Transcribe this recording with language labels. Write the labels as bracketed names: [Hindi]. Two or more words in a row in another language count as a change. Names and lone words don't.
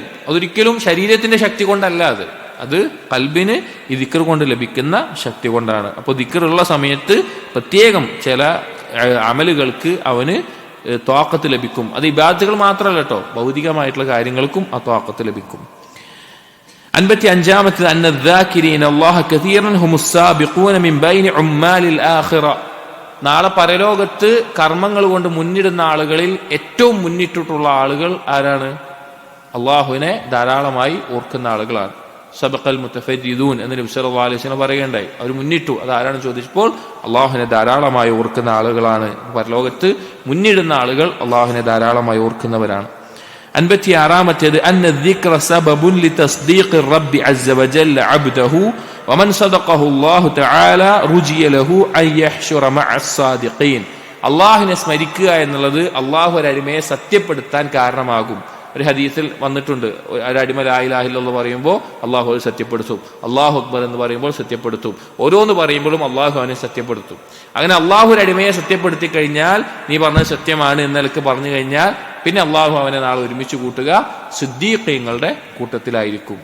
[Malayalam] അതൊരിക്കലും ശരീരത്തിന്റെ ശക്തി കൊണ്ടല്ല, അത് ഖൽബിന് ഈ ദിക്ർ കൊണ്ട് ലഭിക്കുന്ന ശക്തി കൊണ്ടാണ്. അപ്പോൾ ദിക്റുള്ള സമയത്ത് പ്രത്യേകം ചില അമലുകൾക്ക് അവന് ത്വാഖത്ത് ലഭിക്കും. അത് ഇബാദത്തുകൾ മാത്രമല്ല കേട്ടോ, ഭൗതികമായിട്ടുള്ള കാര്യങ്ങൾക്കും ആ ത്വാഖത്ത് ലഭിക്കും. [Arabic] 55 അന്ന الذاكرين الله كثيرا هم السابقون من بين عمال الآخرة. [Malayalam] നാളെ പരലോകത്ത് കർമ്മങ്ങൾ കൊണ്ട് മുന്നിടുന്ന ആളുകളിൽ ഏറ്റവും മുന്നിട്ടിട്ടുള്ള ആളുകൾ ആരാണ്? അള്ളാഹുവിനെ ധാരാളമായി ഓർക്കുന്ന ആളുകളാണ്. [Arabic] سبق المفردون [Malayalam] എന്ന് നബി സല്ലല്ലാഹു അലൈഹി വസല്ലം പറയുകയുണ്ടായി. അവർ മുന്നിട്ടു. അത് ആരാണ് ചോദിച്ചപ്പോൾ അള്ളാഹുവിനെ ധാരാളമായി ഓർക്കുന്ന ആളുകളാണ്. പരലോകത്ത് മുന്നിടുന്ന ആളുകൾ അള്ളാഹുവിനെ ധാരാളമായി ഓർക്കുന്നവരാണ്. [Arabic] 56 അന്ന الذِّكْرَ سَبَبٌ لِتَصْدِيقِ الرَّبِّ عَزَّ وَجَلَّ عَبْدَهُ وَمَنْ صَدَقَهُ اللَّهُ تَعَالَى رُجِيَ لَهُ أَنْ يَحْشُرَ مَعَ الصَّادِقِينَ. [Malayalam] അള്ളാഹുവിനെ സ്മരിക്കുക എന്നുള്ളത് അള്ളാഹു ഒരു അടിമയെ സത്യപ്പെടുത്താൻ കാരണമാകും. ഒരു ഹദീസിൽ വന്നിട്ടുണ്ട്, ഒരു അടിമ [Arabic] لا إله إلا الله [Malayalam] പറയുമ്പോൾ അള്ളാഹു അത് സത്യപ്പെടുത്തും, [Arabic] الله أكبر [Malayalam] എന്ന് പറയുമ്പോൾ സത്യപ്പെടുത്തും, ഓരോന്ന് പറയുമ്പോഴും അള്ളാഹു അവനെ സത്യപ്പെടുത്തും. അങ്ങനെ അള്ളാഹു ഒരു അടിമയെ സത്യപ്പെടുത്തി കഴിഞ്ഞാൽ, നീ പറഞ്ഞത് സത്യമാണ് എന്നൊക്കെ പറഞ്ഞു കഴിഞ്ഞാൽ, പിന്നെ അള്ളാഹു അവനെ നാളെ ഒരുമിച്ച് കൂട്ടുക സിദ്ദീഖീങ്ങളുടെ കൂട്ടത്തിലായിരിക്കും.